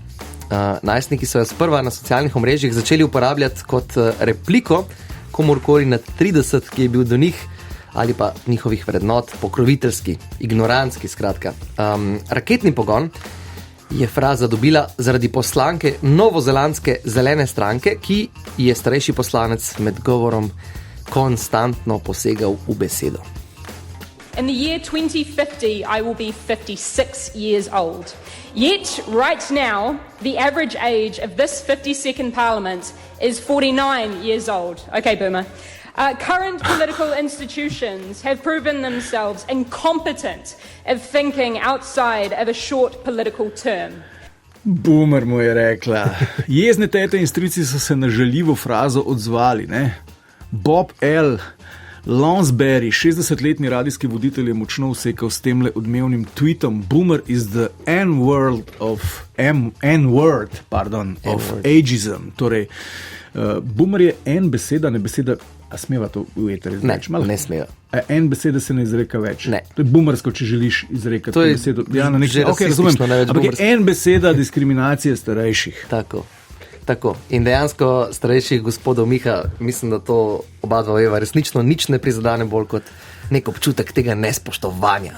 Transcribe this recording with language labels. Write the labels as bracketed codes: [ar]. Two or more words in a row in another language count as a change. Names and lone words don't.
[sl] Najstniki so jo sprva na socialnih omrežjih začeli uporabljati kot repliko komorkoli nad 30, ki je bil do njih ali pa njihovih vrednot pokroviteljski, ignorantski, skratka. Raketni pogon je fraza dobila zaradi poslanke novozelandske zelene stranke, ki je starejši poslanec med govorom konstantno posegal v besedo. [en] In the year 2050, I will be 56 years old. Yet, right now, the average age of this 52nd Parliament is 49 years old. Okay, Boomer. Current political institutions have proven themselves incompetent of thinking outside of a short political term. [sl] Boomer mu je rekla. Jezne tete in strici so se na žaljivo frazo odzvali, ne? Bob L. Lonsberry, 60-letni radijski voditelj, je močno usekal s temle odmevnim tweetom: [en] Boomer is the N-word of ageism. [sl] Torej, boomer je en beseda, ne beseda, a smeva to ujeti res več? Ne smeva. En beseda se ne izreka več. Ne. To je boomersko, če želiš izrekati to besedo. Ja, na že razumem. Ampak je en beseda diskriminacije starejših. Tako. In dejansko starejših gospodov Miha, mislim, da to oba dva veva, resnično nič ne prizadane bolj kot nek občutek tega nespoštovanja.